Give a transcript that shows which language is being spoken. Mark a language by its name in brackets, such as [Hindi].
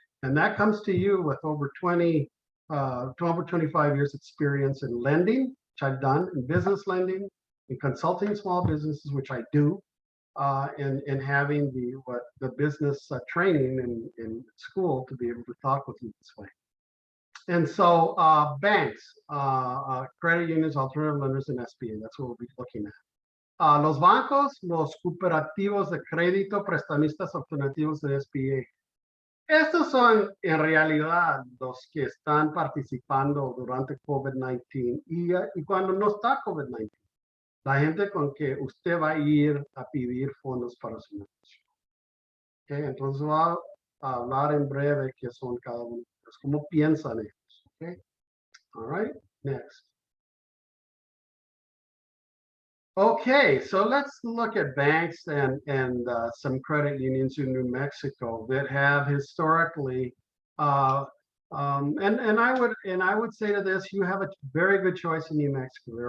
[English] And that comes to you with over 25 years experience in lending, which I've done, in business lending, in consulting small businesses, which I do, and having the business training in school to be able to talk with you this way. And so banks, credit unions, alternative lenders, and SBA, that's what we'll be looking at. [Spanish] Los bancos, los cooperativos de crédito, prestamistas, alternativos de SBA. Estos son en realidad los que están participando durante COVID-19 y cuando no está COVID-19. La gente con que usted va a ir a pedir fondos para su negocio. Okay, entonces voy a hablar en breve qué son cada uno, cómo piensan ellos. [English] Okay, all right, next. Okay, so let's look at banks and some credit unions in New Mexico that have historically, and I would say to this, you have a very good choice in New Mexico.